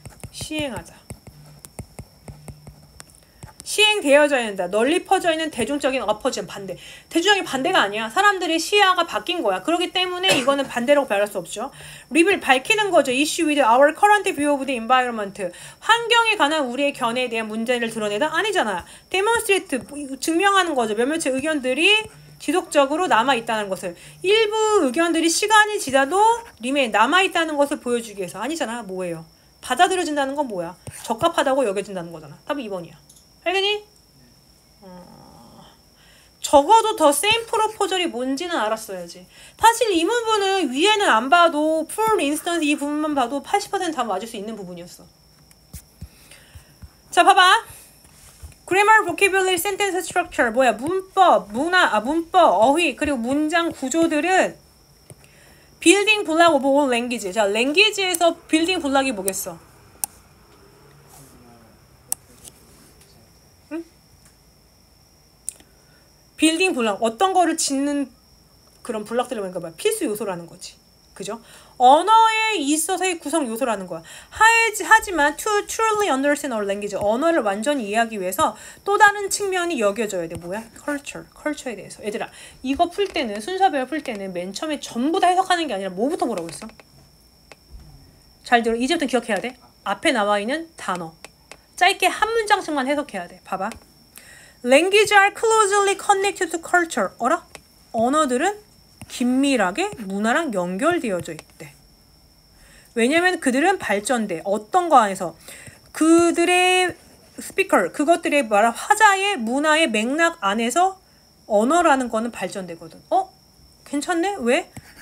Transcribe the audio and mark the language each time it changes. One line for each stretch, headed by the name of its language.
Korean: 시행하다. 시행되어져야 된다. 널리 퍼져 있는 대중적인 어퍼전 반대. 대중적인 반대가 아니야. 사람들의 시야가 바뀐 거야. 그렇기 때문에 이거는 반대라고 말할 수 없죠. 립을 밝히는 거죠.
English: Issue with our current view of the environment.
Korean: 환경에 관한 우리의 견해에 대한 문제를 드러내다? 아니잖아. demonstrate, 증명하는 거죠. 몇몇의 의견들이 지속적으로 남아있다는 것을. 일부 의견들이 시간이 지나도 림에 남아있다는 것을 보여주기 위해서. 아니잖아. 뭐예요? 받아들여진다는 건 뭐야? 적합하다고 여겨진다는 거잖아. 답은 2번이야. 알겠니? 적어도 더 센 프로포절이 뭔지는 알았어야지. 사실 이 부분은 위에는 안 봐도
English: for instance
Korean: 이 부분만 봐도 80% 다 맞을 수 있는 부분이었어. 자, 봐봐. grammar, vocabulary, sentence structure. 뭐야? 문법, 문법, 어휘, 그리고 문장 구조들은
English: building block of all language.
Korean: 자, language에서 building block이 뭐겠어? 응? building block. 어떤 거를 짓는 그런 블럭들을 뭔가 봐. 필수 요소라는 거지. 그죠? 언어에 있어서의 구성 요소라는 거야.
English: 하지만 to truly understand our language.
Korean: 언어를 완전히 이해하기 위해서 또 다른 측면이 여겨져야 돼. 뭐야? culture에 대해서. 얘들아, 이거 풀 때는, 순서별 풀 때는 맨 처음에 전부 다 해석하는 게 아니라 뭐부터 뭐라고 했어? 잘 들어. 이제부터 기억해야 돼. 앞에 나와 있는 단어. 짧게 한 문장씩만 해석해야 돼. 봐봐.
English: Language are closely connected to culture.
Korean: 어라? 언어들은 긴밀하게 문화랑 연결되어져 있대. 왜냐면 그들은 발전돼. 어떤 거 안에서 그들의 스피커, 그것들의 말한 화자의 문화의 맥락 안에서 언어라는 거는 발전되거든. 괜찮네? 왜?